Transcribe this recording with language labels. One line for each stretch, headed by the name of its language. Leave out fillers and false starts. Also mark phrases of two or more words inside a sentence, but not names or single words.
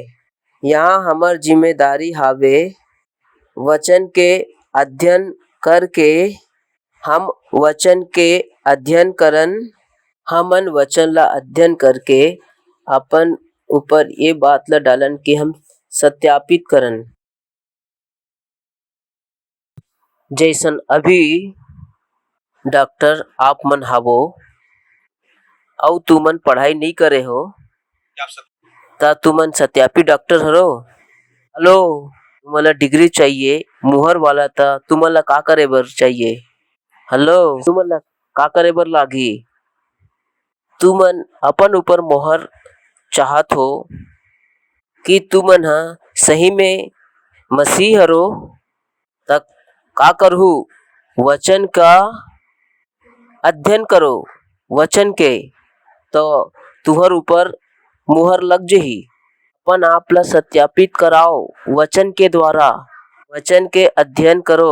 Chhattisgarhi: यहाँ हमर जिम्मेदारी हावे वचन के अध्ययन करके हम वचन के अध्ययन करन, हमन वचन ला अध्ययन करके अपन ऊपर ये बात ला डालन कि हम सत्यापित करन। जैसन अभी डॉक्टर आप मन हावो और तुमन पढ़ाई नहीं करे हो ता तुमन सत्यापित डॉक्टर हरो। हेलो, तुमला डिग्री चाहिए मुहर वाला, था तुमला का करे बर चाहिए? हेलो, तुमला का करे बर लागी? तुमन अपन ऊपर मोहर चाहत हो कि तुमन हा सही में मसीह हरो, तक का करहु? वचन का अध्ययन करो, वचन के तो तुहर ऊपर मुहर लग जही। अपन आप ला सत्यापित कराओ वचन के द्वारा, वचन के अध्ययन करो।